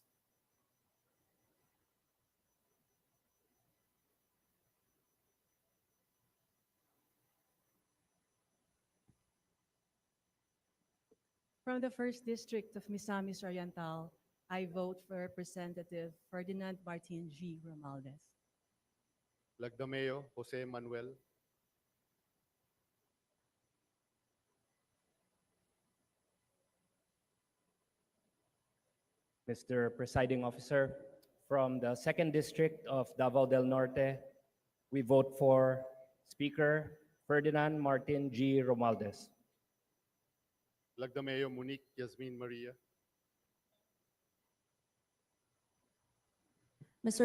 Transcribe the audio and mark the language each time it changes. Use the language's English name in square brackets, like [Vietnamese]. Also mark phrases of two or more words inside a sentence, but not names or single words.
[English] From the 1st District of Misamis Oriental, I vote for Representative Ferdinand Martin G. Romualdez. Lagdameo. Jose Manuel. Mr. Presiding Officer, from the 2nd District of Davao del Norte, we vote for Speaker Ferdinand Martin G. Romualdez. Lagdameo. Monique Yasmin Maria. Mr.